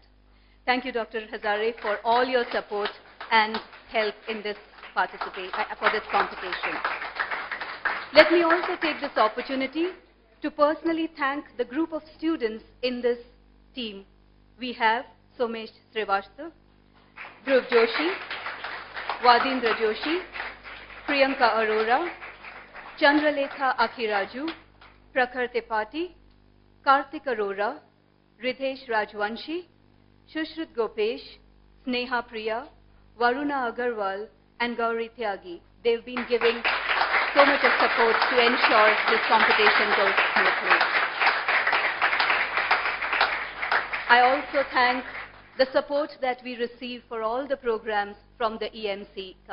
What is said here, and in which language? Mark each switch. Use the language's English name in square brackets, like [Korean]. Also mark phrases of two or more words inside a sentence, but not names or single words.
[English] Thank you, Dr. Hazare, for all your support and help in this for this competition. Let me also take this opportunity to personally thank the group of students in this team. We have Somesh Srivastava, Dhruv Joshi, Vadindra Joshi, Priyanka Arora, Chandralekha Akhiraju, Prakhar Tripathi, Karthik Arora, Ridhesh Rajwanshi, Shushrit Gopesh, Sneha Priya, Varuna Agarwal, and Gauri Tyagi. They've been giving so much of support to ensure this competition goes smoothly. I also thank the support that we receive for all the programs from the EMC.